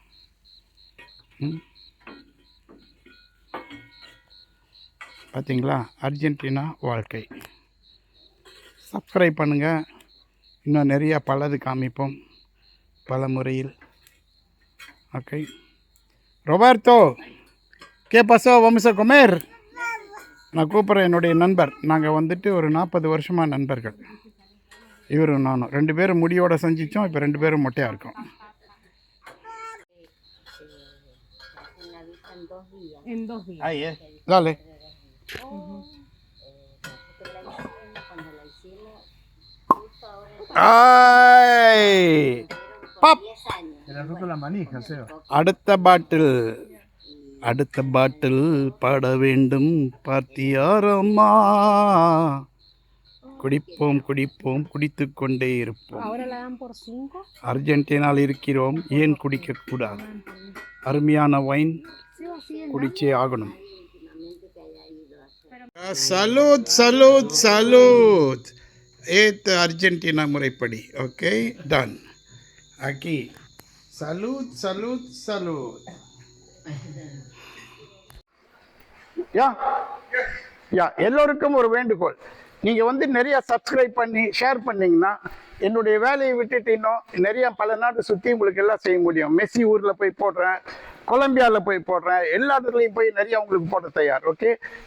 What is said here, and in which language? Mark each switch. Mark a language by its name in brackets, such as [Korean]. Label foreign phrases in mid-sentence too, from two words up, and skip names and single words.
[Tamil] பார்த்தீங்களா, அர்ஜென்டினா வாழ்க்கை. சப்ஸ்கிரைப் பண்ணுங்கள். இன்னும் நிறையா பலது காமிப்போம் பல முறையில். [Spanish] ஓகே, ரொபர்ட்டோ ¿qué pasó? vamos a comer. [Tamil] நான் கூப்பிட்றேன் என்னுடைய நண்பர். நாங்கள் வந்துட்டு ஒரு 40 வருஷமாக நண்பர்கள். இவரும் நானும் 2 பேரும் முடியோட செஞ்சிச்சோம். இப்போ 2 பேரும் மொட்டையாக இருக்கோம். [Spanish] Dale. Ay, pop. [Tamil] அடுத்த பாட்டில் பாட வேண்டும் பார்த்தியாரம்மா. குடிப்போம் குடித்து கொண்டே இருப்போம். அர்ஜென்டினாவில் இருக்கிறோம், ஏன் குடிக்கக்கூடாது? அருமையான வைன் குடிச்சே ஆகணும். சலூத். ஏத் அர்ஜென்டினா முறைப்படி. [English] okay, done. [Spanish] Aquí. Salud, salud, salud. [Tamil] எல்லோருக்கும் ஒரு வேண்டுகோள். நீங்கள் வந்து நிறைய சப்ஸ்கிரைப் பண்ணி ஷேர் பண்ணிங்கன்னா என்னுடைய வேலையை விட்டுட்டு இன்னும் நிறைய பல நாடு சுற்றி உங்களுக்கு எல்லாம் செய்ய முடியும். மெஸ்ஸி ஊரில் போய் போடுறேன், கொலம்பியாவில் போய் போடுறேன், எல்லா இடத்துலையும் போய் நிறைய உங்களுக்கு போட தயார்.